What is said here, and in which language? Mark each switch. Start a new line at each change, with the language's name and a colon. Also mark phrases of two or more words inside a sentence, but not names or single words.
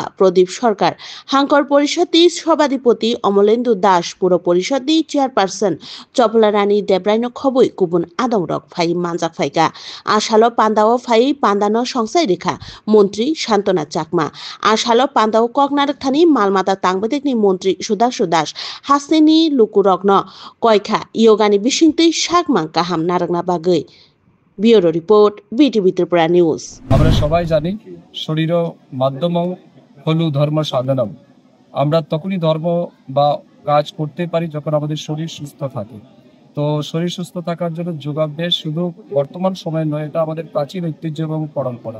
Turkic languages: प्रदीप सरकार हांकर परिषदनि सभाधिपति अमलेन्दु दास पुर परिषदनि चेयरपार्सन चपला रानी देब्रायन खबै गुबुन आदं रक फाइ मानजाक फाइका आशालो पान्दाव फाइ पान्दानो संसाय रेखा मन्त्री शान्तना चाकमा आशालो पान्दाव ककनारकथानि मालमाता तांगबदेकनि मन्त्री सुधांशु दास हास्तेनि लुकुरग्न कयखा योगानि बिसिंतै सागमां काहाम नारंगना बागै।
English: Bureau report BTV Tripura News.
Bangla: আমরা সবাই জানি শরীর মাধ্যম হলো ধর্ম সাধনম। আমরা তখনই ধর্ম বা কাজ করতে পারি যখন আমাদের শরীর সুস্থ থাকে। তো শরীর সুস্থ থাকার জন্য যোগাভ্যাস শুধু বর্তমান সময় নয়, এটা আমাদের প্রাচীন ঐতিহ্য এবং পরম্পরা।